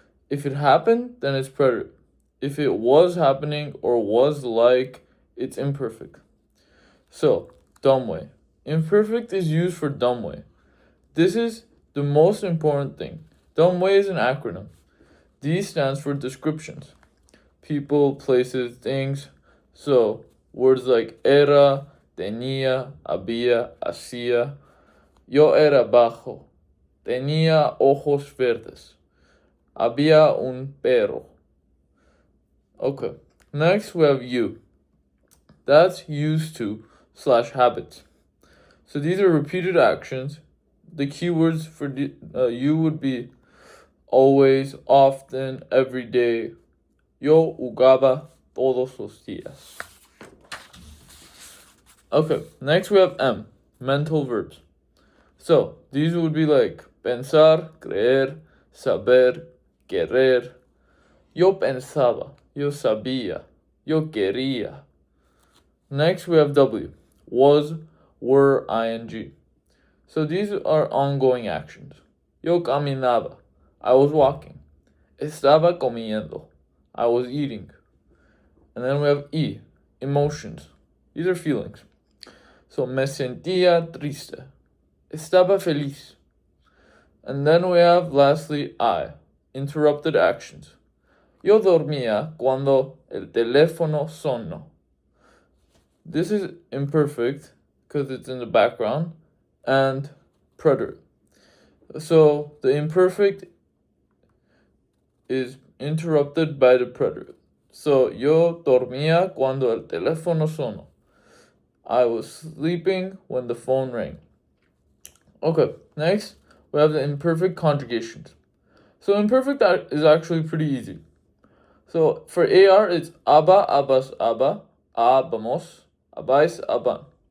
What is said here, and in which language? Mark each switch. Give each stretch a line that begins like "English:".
English: If it happened, then it's preterite. If it was happening or was like, it's imperfect. So, DUMWEI. Imperfect is used for DUMWEI. This is the most important thing. DUMWEI is an acronym. D stands for descriptions. People, places, things. So, words like era, tenía, había, hacía.
Spanish: Yo era bajo. Tenía ojos verdes. Había un perro.
English: Okay, next we have you. That's used to / habits. So these are repeated actions. The keywords for you would be always, often, every day.
Spanish: Yo jugaba todos los días.
English: Okay, next we have M, mental verbs. So these would be like pensar, creer, saber, querer.
Spanish: Yo pensaba, yo sabía, yo quería.
English: Next we have W, was, were, ing. So these are ongoing actions.
Spanish: Yo caminaba,
English: I was walking.
Spanish: Estaba comiendo,
English: I was eating. And then we have E, emotions. These are feelings.
Spanish: So me sentía triste. Estaba feliz.
English: And then we have lastly I, interrupted actions.
Spanish: Yo dormía cuando el teléfono sonó.
English: This is imperfect because it's in the background and preterite. So the imperfect is interrupted by the preterite.
Spanish: So yo dormía cuando el teléfono sonó.
English: I was sleeping when the phone rang. Okay, next we have the imperfect conjugations. So imperfect is actually pretty easy. So for AR, it's aba, abas, aba, abamos, abais, aban.